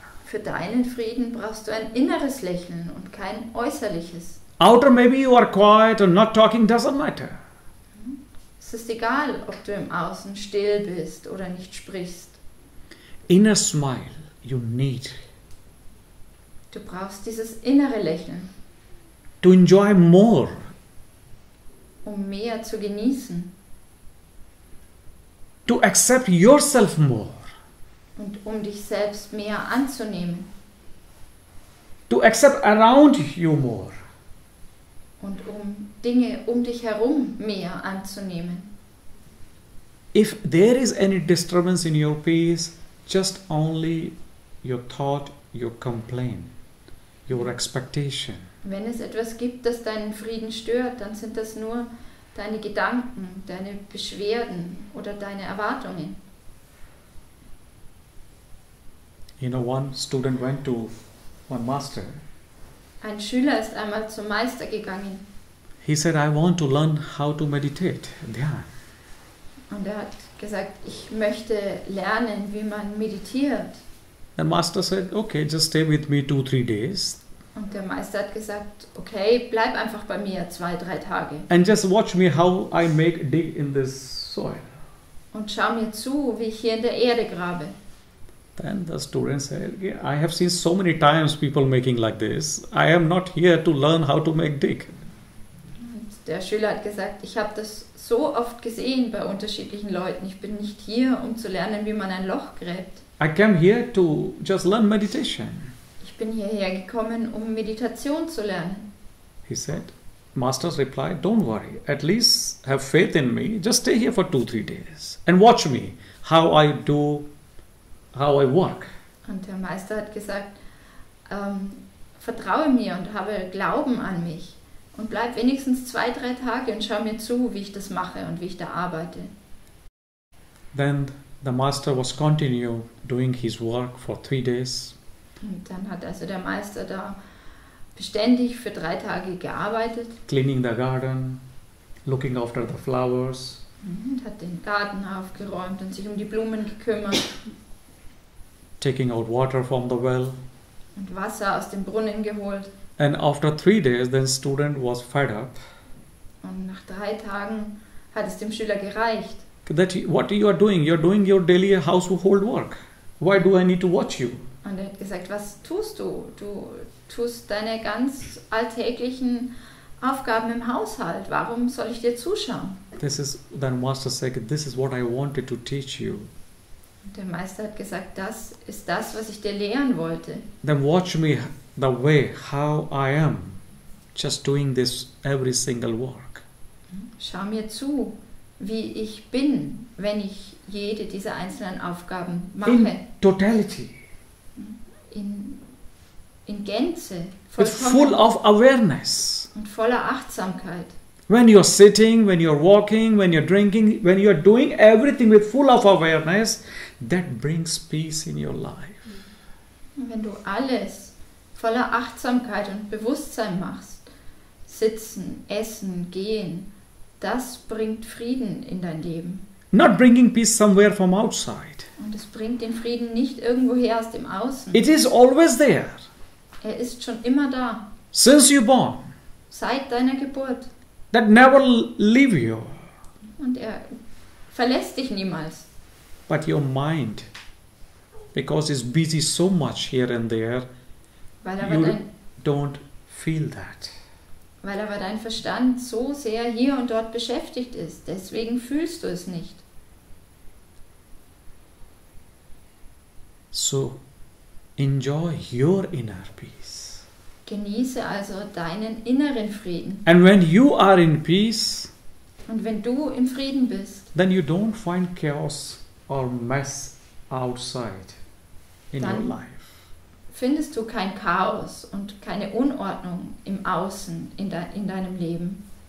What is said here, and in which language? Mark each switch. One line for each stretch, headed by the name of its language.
German: Für deinen Frieden brauchst du ein inneres Lächeln und kein äußerliches.
English: Outer, maybe you are quiet or not talking, doesn't matter.
German: Es ist egal, ob du im Außen still bist oder nicht sprichst.
English: Inner smile, you need
German: Du brauchst dieses innere Lächeln,
English: to enjoy more.
German: um mehr zu genießen
English: To accept yourself more,
German: und um dich selbst mehr anzunehmen
English: to accept around you more.
German: und um Dinge um dich herum mehr anzunehmen.
English: If there is any disturbance in your peace, just only your thought, your complaint, your expectation.
German: Wenn es etwas gibt, das deinen Frieden stört, dann sind das nur deine Gedanken, deine Beschwerden oder deine Erwartungen.
English: You know, one student went to one master.
German: Ein Schüler ist einmal zum Meister gegangen
English: He said, I want to learn how to meditate, Dhyan.
German: und er hat gesagt, ich möchte lernen, wie man meditiert.
English: The master said, okay, just stay with me 2-3 days
German: Und der Meister hat gesagt, okay, bleib einfach bei mir 2-3 Tage
English: and just watch me how I make dig in this soil.
German: und schau mir zu, wie ich hier in der Erde grabe.
English: Then the student said, yeah, I have seen so many times people making like this. I am not here to learn how to make dig.
German: Und der Schüler hat gesagt, ich habe das so oft gesehen bei unterschiedlichen Leuten. Ich bin nicht hier, um zu lernen, wie man ein Loch gräbt.
English: I came here to just learn meditation.
German: Ich bin hierher gekommen, um Meditation zu lernen.
English: He said, Master's replied, don't worry, at least have faith in me. Just stay here for 2-3 days and watch me, how I work.
German: Und der Meister hat gesagt, vertraue mir und habe Glauben an mich. Und bleib wenigstens 2-3 Tage und schau mir zu, wie ich das mache und wie ich da arbeite.
English: Then the master was continue doing his work for 3 days.
German: Und dann hat also der Meister da beständig für 3 Tage gearbeitet
English: Cleaning the garden, looking after the flowers,
German: und hat den Garten aufgeräumt und sich um die Blumen gekümmert
English: taking out water from the well.
German: und Wasser aus dem Brunnen geholt.
English: And after 3 days, then student was fed up
German: Und nach 3 Tagen hat es dem Schüler gereicht.
English: that what you are doing your daily household work. Why do I need to watch you?
German: Und er hat gesagt, was tust du? Du tust deine ganz alltäglichen Aufgaben im Haushalt. Warum soll ich dir zuschauen?
English: Then master said, this is what I wanted to teach you.
German: Und der Meister hat gesagt, das ist das, was ich dir lehren wollte.
English: Then watch me the way how I am, just doing this every single work.
German: Schau mir zu, wie ich bin, wenn ich jede dieser einzelnen Aufgaben mache.
English: In totality,
German: In Gänze,
English: with full of awareness.
German: und voller Achtsamkeit.
English: When you're sitting, when you're walking, when you're drinking, when you're doing everything with full of awareness, that brings peace in your life.
German: Und wenn du alles voller Achtsamkeit und Bewusstsein machst, sitzen, essen, gehen, das bringt Frieden in dein Leben.
English: Not bringing peace somewhere from outside.
German: Und es bringt den Frieden nicht irgendwoher aus dem Außen.
English: It is always there.
German: Er ist schon immer da,
English: Since you're born.
German: seit deiner Geburt.
English: That never leave you.
German: Und er verlässt dich niemals.
English: But your mind, because it's busy so much here and there,
German: Weil aber,
English: you don't feel that.
German: dein Verstand so sehr hier und dort beschäftigt ist. Deswegen fühlst du es nicht.
English: So enjoy your inner peace.
German: Genieße also deinen inneren Frieden.
English: And when you are in peace,
German: Und wenn du im Frieden bist,
English: then you don't find chaos or mess outside in your
German: Dann-
English: life.
German: findest du kein Chaos und keine Unordnung im Außen in deinem Leben.